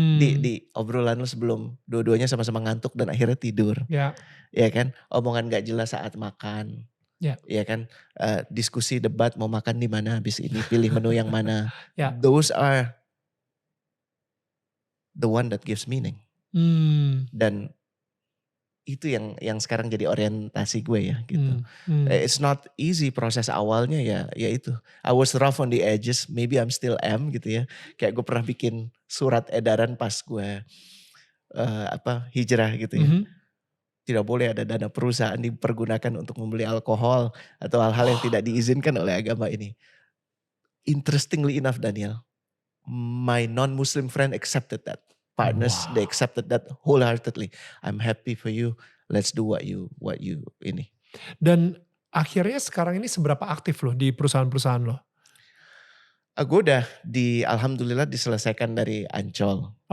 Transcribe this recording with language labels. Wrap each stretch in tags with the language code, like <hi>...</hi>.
<id>Di obrolan lo sebelum dua-duanya sama-sama ngantuk dan akhirnya tidur. Ya kan? Omongan gak jelas saat makan. Ya kan? Diskusi debat mau makan di mana habis ini, pilih menu yang mana.</id> <en>Those are the one that gives meaning.</en> <id>Dan itu yang sekarang jadi orientasi gue ya gitu.</id> <en>It's not easy</en> <id>proses awalnya ya itu.</id> <en>I was rough on the edges, maybe I'm still am</en> <id>gitu ya. Kayak gue pernah bikin surat edaran pas gue hijrah gitu ya. Tidak boleh ada dana perusahaan dipergunakan untuk membeli alkohol atau hal-hal yang tidak diizinkan oleh agama ini.</id> <en>Interestingly enough Daniel, my non-Muslim friend accepted that. Partners, they accepted that wholeheartedly. I'm happy for you. Let's do what you ini.</en> <id>Dan akhirnya sekarang ini seberapa aktif loh di perusahaan-perusahaan lo? Gue udah alhamdulillah diselesaikan dari Ancol.</id>